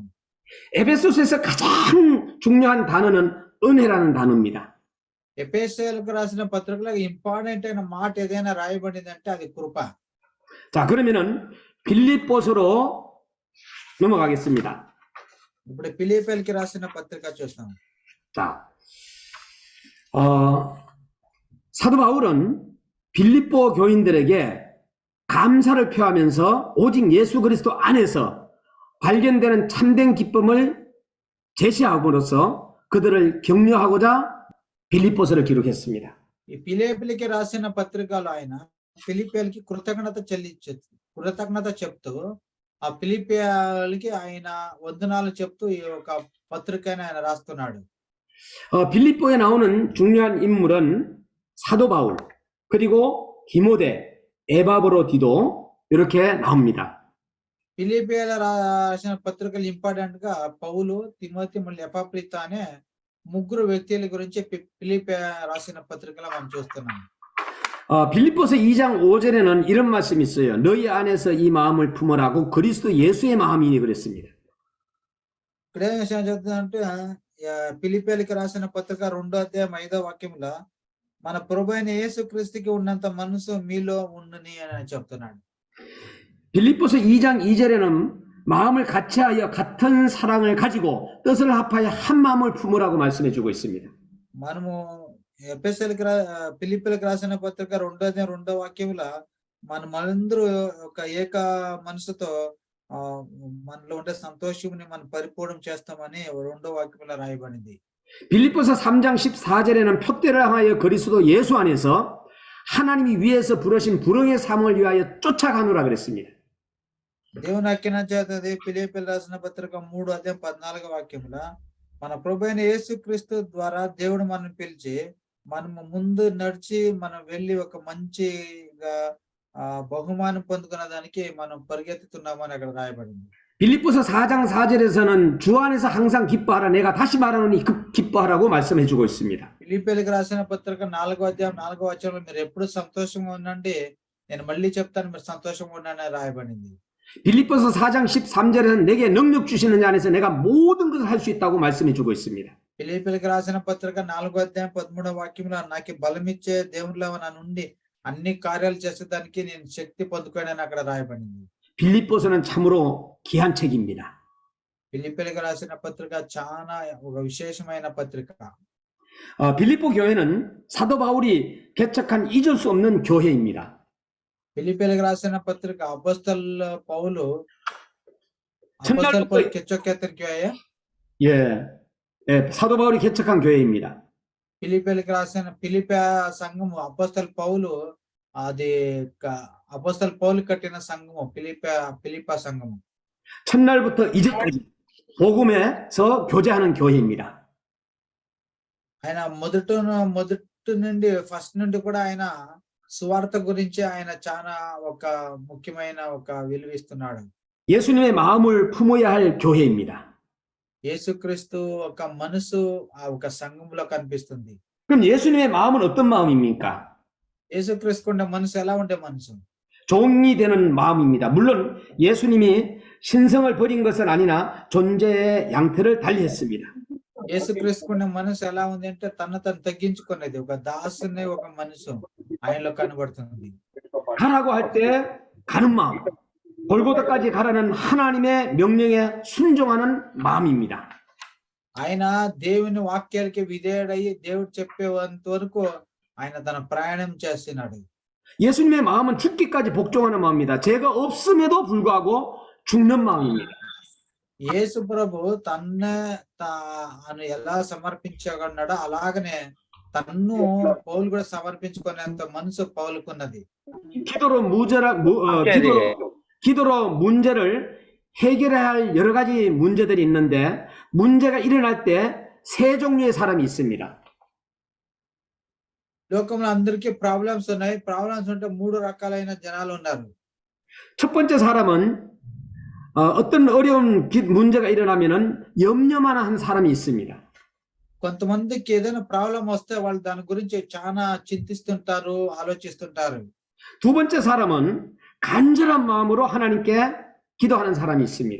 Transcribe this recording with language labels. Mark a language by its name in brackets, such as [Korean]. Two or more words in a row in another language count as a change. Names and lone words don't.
[Korean] 에베소서에서 가장 중요한 단어는 은혜라는 단어입니다. [Telugu] ఎఫెసీయులకు రాసిన పత్రికలో ఇంపార్టెంట్ అయిన మాట ఏదైనా రాయబడింది అంటే అది కృప. [Korean] 자, 그러면은 빌립보서로 넘어가겠습니다. [Telugu] ఇప్పుడు ఫిలిప్పీయులకు రాసిన పత్రిక చూస్తాం. [Korean] 자, 사도 바울은 빌립보 교인들에게 감사를 표하면서 오직 예수 그리스도 안에서 발견되는 참된 기쁨을 제시함으로써 그들을 격려하고자 빌립보서를 기록했습니다. [Telugu] ఈ ఫిలిప్పీయులకి రాసిన పత్రికలో ఆయన ఫిలిప్పీయులకి కృతజ్ఞత చెప్తూ ఆ ఫిలిప్పీయులకి ఆయన వందనాలు చెప్తూ ఈ ఒక పత్రికని ఆయన రాస్తున్నాడు. [Korean] 빌립보에 나오는 중요한 인물은 사도 바울, 그리고 디모데, 에바브로디도 이렇게 나옵니다. [Telugu] ఫిలిప్పీయుల రాసిన పత్రికలు ఇంపార్టెంట్ గా పౌలు, తిమోతి, మళ్ళీ ఎపాఫ్రోదితు అనే ముగ్గురు వ్యక్తుల గురించి ఫిలిప్పీయ రాసిన పత్రికలో మనం చూస్తున్నాం. [Korean] 빌립보서 2장 5절에는 이런 말씀이 있어요. 너희 안에서 이 마음을 품으라고 그리스도 예수의 마음이니 그랬습니다. [Telugu] ఇక్కడ ఏం చెప్తుందంటే ఫిలిప్పీయులకి రాసిన పత్రిక 2వ అధ్యాయం 5వ వాక్యంలో మన ప్రభు అయిన యేసుక్రీస్తుకి ఉన్నంత మనసు మీలో ఉండుని అని చెప్తున్నాడు. [Korean] 빌립보서 2장 2절에는 마음을 같이하여 같은 사랑을 가지고 뜻을 합하여 한 마음을 품으라고 말씀해 주고 있습니다. [Telugu] మనము ఫిలిప్పీలకు రాసిన పత్రిక 2వ వాక్యములో మనమందరూ ఒక ఏక మనసుతో మనలో ఉండే సంతోషముని మనం పరిపూర్ణం చేస్తామని 2వ వాక్యములో రాయబడింది. [Korean] 빌립보서 3장 14절에는 표대를 향하여 그리스도 예수 안에서 하나님이 위에서 부르신 불응의 삶을 위하여 쫓아가노라 그랬습니다. [Telugu] దేవుని ఆజ్ఞ చేతది ఫిలిప్పీలు రాసిన పత్రిక 3:14 వాక్యములో మన ప్రభు అయిన యేసుక్రీస్తు ద్వారా దేవుడు మనం పిలిచి మనము ముందు నడిచి మనం వెళ్ళి ఒక మంచిగా బహుమానం పొందుకున్న దానికి మనం పరిగెత్తుతున్నామని అక్కడ రాయబడింది. [Korean] 빌립보서 4장 4절에서는 주 안에서 항상 기뻐하라. 내가 다시 말하노니 기뻐하라고 말씀해 주고 있습니다. [Telugu] ఫిలిప్పీలకు రాసిన పత్రిక 4వ వచనంలో మీరు ఎప్పుడు సంతోషంగా ఉండండి, నేను మళ్ళీ చెప్తాను మీరు సంతోషంగా ఉండండి అని రాయబడింది. [Korean] 빌립보서 4장 13절에는 내게 능력 주시는 자 안에서 내가 모든 것을 할 수 있다고 말씀해 주고 있습니다. [Telugu] ఫిలిప్పీలకు రాసిన పత్రిక 4వ వాక్యంలో నాకు బలమిచ్చే దేవునిలో నా నుండి అన్ని కార్యాలు చేసేదానికి నేను శక్తి పొందుకోనని అక్కడ రాయబడింది. [Korean] 빌립보서는 참으로 귀한 책입니다. [Telugu] ఫిలిప్పీలకు రాసిన పత్రిక చాలా ఒక విశేషమైన పత్రిక. [Korean] 빌립보 교회는 사도 바울이 개척한 잊을 수 없는 교회입니다. [Telugu] ఫిలిప్పీలకు రాసిన పత్రిక అపోస్తల పౌలు [Korean] 개척했던 교회. 예, 사도 바울이 개척한 교회입니다. [Telugu] ఫిలిప్పీలకు రాసిన ఫిలిప్పా సంఘము అపోస్తల పౌలు అది అపోస్తల పౌలు కట్టిన సంఘము ఫిలిప్పా సంఘము. [Korean] 첫날부터 이제까지 복음에서 교제하는 교회입니다. [Telugu] ఆయన మొదటి నుండి ఫస్ట్ నుండి కూడా ఆయన సువార్త గురించి ఆయన చాలా ఒక ముఖ్యమైన ఒక విలువిస్తున్నాడు. [Korean] 예수님의 마음을 품어야 할 교회입니다. [Telugu] యేసుక్రీస్తు ఒక మనసు ఆ ఒక సంఘంలో కనిపిస్తుంది. [Korean] 그럼 예수님의 마음은 어떤 마음입니까? [Telugu] యేసుక్రీస్తు ఉండే మనసు ఎలా ఉండే మనసు? [Korean] 종이 되는 마음입니다. 물론 예수님이 신성을 버린 것은 아니나 존재의 양태를 달리했습니다. [Telugu] యేసుక్రీస్తు ఉండే మనసు ఎలా ఉంది అంటే తను తగ్గించుకునేది ఒక దాసుని ఒక మనసు ఆయనలో కనబడుతుంది. [Korean] 가라고 할 때 가는 마음, 골고다까지 가라는 하나님의 명령에 순종하는 마음입니다. [Telugu] ఆయన దేవుని వాక్యాలకి విధేయుడై దేవుడు చెప్పేంత వరకు ఆయన తన ప్రయాణం చేస్తున్నాడు. [Korean] 예수님의 마음은 죽기까지 복종하는 마음입니다. 죄가 없음에도 불구하고 죽는 마음입니다. [Telugu] యేసు ప్రభు తను ఎలా సమర్పించగలన్నాడో అలాగనే తన్ను పౌలు కూడా సమర్పించుకునేంత మనసు పౌలుకున్నది. [Korean] 기도로 문제를 해결해야 할 여러 가지 문제들이 있는데 문제가 일어날 때 세 종류의 사람이 있습니다. [Telugu] లోకంలో అందరికీ ప్రాబ్లమ్స్ ఉన్నాయి. ప్రాబ్లమ్స్ ఉంటే 3 రకాలైన జనాలు ఉన్నారు. [Korean] 첫 번째 사람은 어떤 어려운 문제가 일어나면은 염려만 한 사람이 있습니다. [Telugu] కొంతమందికి ఏదైనా ప్రాబ్లం వస్తే వాళ్ళు దాని గురించి చాలా చింతిస్తుంటారు, ఆలోచిస్తుంటారు. [Korean] 두 번째 사람은 간절한 마음으로 하나님께 기도하는 사람이 있습니다.